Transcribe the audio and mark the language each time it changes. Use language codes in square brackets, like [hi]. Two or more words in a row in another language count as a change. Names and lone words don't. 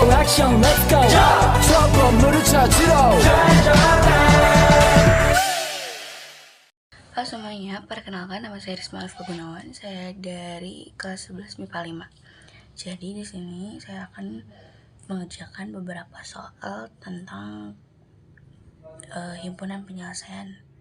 [ko] 형 [en] let's go [ko] 저 건물을 찾으러 [id] Halo semuanya, perkenalkan nama saya Risma Alfa Gunawan. Saya dari kelas 11 MIPA 5. Jadi di sini saya akan mengerjakan beberapa soal tentang himpunan penyelesaian.